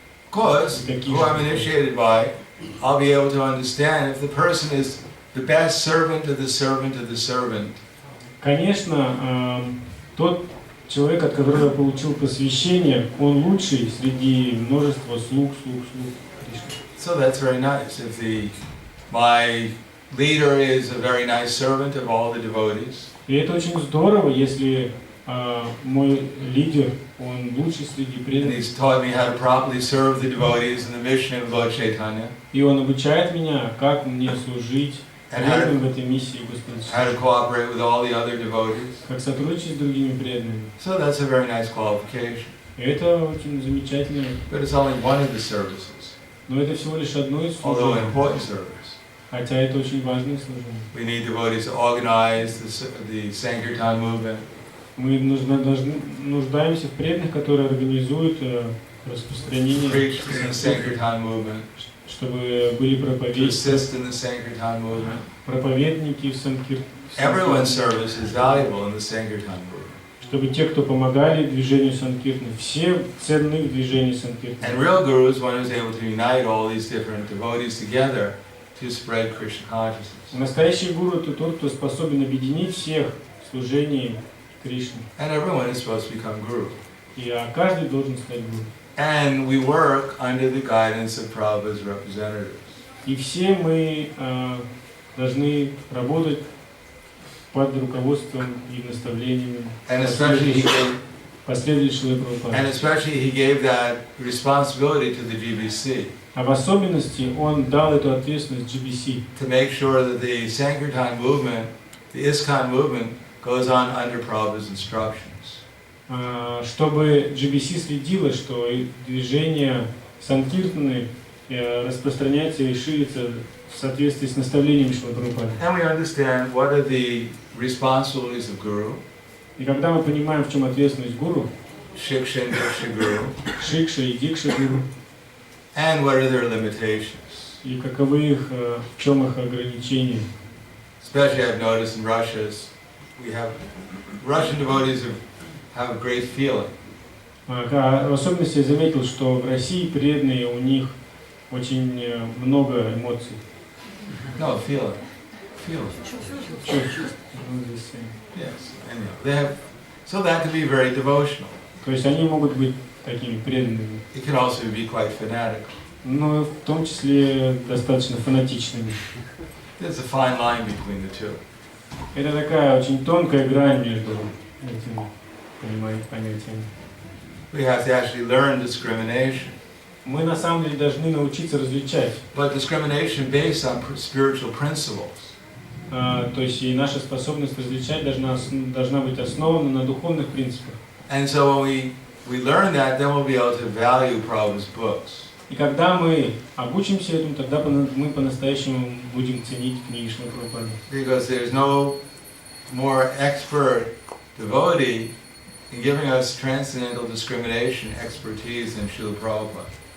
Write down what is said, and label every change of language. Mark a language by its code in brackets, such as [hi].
[en] Of course, who I'm initiated by, I'll be able to understand if the person is the best servant of the servant of the servant. [ru] Конечно, тот человек, от которого я получил посвящение, он лучший среди множества слуг. [en] So that's very nice. If my leader is a very nice servant of all the devotees. [ru] И это очень здорово, если мой лидер, он лучший среди [en] And [ru] преданных. [en] he's taught me how to properly serve the devotees in the mission of Lord Chaitanya. [ru] И он обучает меня, как мне служить преданным в этой миссии Господа. [en] How to cooperate with all the other devotees. [ru] Как сотрудничать с другими преданными. [en] So that's a very nice qualification. [ru] И это очень замечательно. [en] But it's only one of the services, [ru] Но это всего лишь одно из [en] although an [ru] служений. [en] important service. [ru] Хотя это очень важное служение. [en] We need devotees to organize the Sankirtan movement. [ru] Мы нуждаемся в преданных, которые организуют распространение, [en] Preach in the Sankirtan movement. [ru] чтобы были [en] To [ru] проповедники, [en] assist in the Sankirtan movement. [ru] проповедники в Санкиртане. [en] Everyone's service is valuable in the Sankirtan movement. [ru] Чтобы те, кто помогали движению Санкиртаны, все ценны в движении Санкиртаны. [en] And real guru is one who's able to unite all these different devotees together to spread Krishna consciousness. [ru] Настоящий гуру — это тот, кто способен объединить всех в служении Кришне. [en] And everyone is supposed to become guru. [ru] Каждый должен стать гуру. [en] And we work under the guidance of Prabhupada's representatives. [ru] И все мы должны работать под руководством и наставлениями [en] And especially [ru] последователей Прабхупады. [en] he gave that responsibility to the GBC. [ru] А в особенности он дал эту ответственность GBC. [en] To make sure that the Sankirtan movement, the ISKCON movement, goes on under Prabhupada's instructions. [ru] Чтобы GBC следило, что движение Санкиртаны распространяется и ширится в соответствии с наставлениями Шрила Прабхупады. [en] And we understand what are the responsibilities of Guru. [ru] И когда мы понимаем, в чем ответственность гуру, [en] Shiksha and Diksha Guru. [ru] Шикша и Дикша гуру, [en] And what are their limitations? [ru] и каковы их, в чем их ограничения. [en] Especially I've noticed in Russia, Russian devotees have a great feeling. [ru] В особенности я заметил, что в России преданные, у них очень много эмоций. [en] No, feeling. Yes, anyhow. They have, so that can be very devotional. [ru] То есть они могут быть такими преданными, [en] It can also be quite fanatical. [ru] но в том числе достаточно фанатичными. [en] There's a fine line between the two. [ru] Это такая очень тонкая грань между этими понятиями. [en] We have to actually learn discrimination. [ru] Мы на самом деле должны научиться различать. [en] But discrimination based on spiritual principles. [ru] То есть и наша способность различать должна быть основана на духовных принципах. [en] And so when we learn that, then we'll be able to value Prabhupada's books. [ru] И когда мы обучимся этому, тогда мы по-настоящему будем ценить книги Шрилы Прабхупады. [en] Because there's no more expert devotee in giving us transcendental discrimination expertise than Srila Prabhupada.